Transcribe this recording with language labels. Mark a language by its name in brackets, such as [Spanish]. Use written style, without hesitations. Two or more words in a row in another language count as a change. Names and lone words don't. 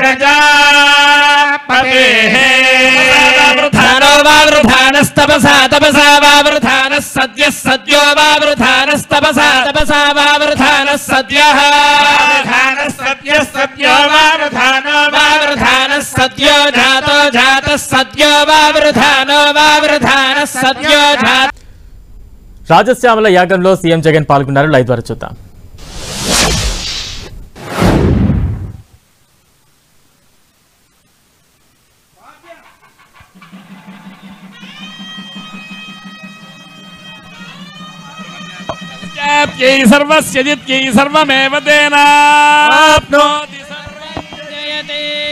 [Sanskrit] प्रजापतेः वावृधानो वावृधानस्तपसा तपसा वावृधानः सद्यः सद्यो वावृधानस्तपसा तपसा वावृधानः सद्यः सद्यः सद्यो वावृधानो वावृधानः सद्यो जातो जातः सद्यो वावृधानो वावृधानः सद्यो जातः। [Telugu] రాజశ్యామల యాగంలో సీఎం జగన్ పాల్గొన్నారు. లైవ్ ద్వారా చూద్దాం. [Sanskrit] सर्वस्य जित्यै सर्वमेव तेनाप्नोति सर्वं जयते।